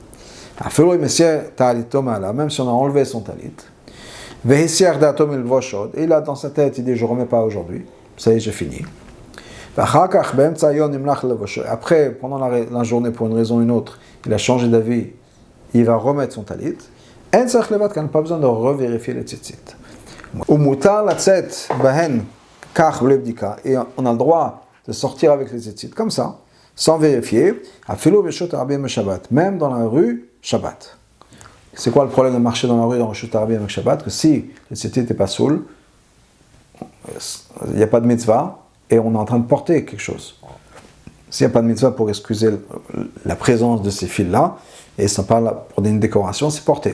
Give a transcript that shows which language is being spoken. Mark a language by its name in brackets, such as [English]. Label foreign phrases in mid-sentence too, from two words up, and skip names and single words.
[French] Même si on a enlevé son talit, et là dans sa tête, il dit je ne remets pas aujourd'hui. Ça y est, j'ai fini. Après, pendant la journée, pour une raison ou une autre, il a changé d'avis. il va remettre son talit. [Hebrew] אין צריך לבדוק, [French] quand il n'a pas besoin de revérifier les tzitzit. [Hebrew] ומותר לצאת בהן כך בלא בדיקה, [French] et on a le droit de sortir avec les tzitzit comme ça, sans vérifier, [Hebrew] אפילו ברשות הרבים שבת, [French] même dans la rue Shabbat. C'est quoi le problème de marcher dans la rue dans le [Hebrew] רשות הרבים [French] avec Shabbat? Que si le tzitzit n'est pas saoul, il n'y a pas de mitzvah, et on est en train de porter quelque chose. S'il n'y a pas de mitzvah pour excuser la présence de ces fils-là, et ça parle pour une décoration, c'est porté.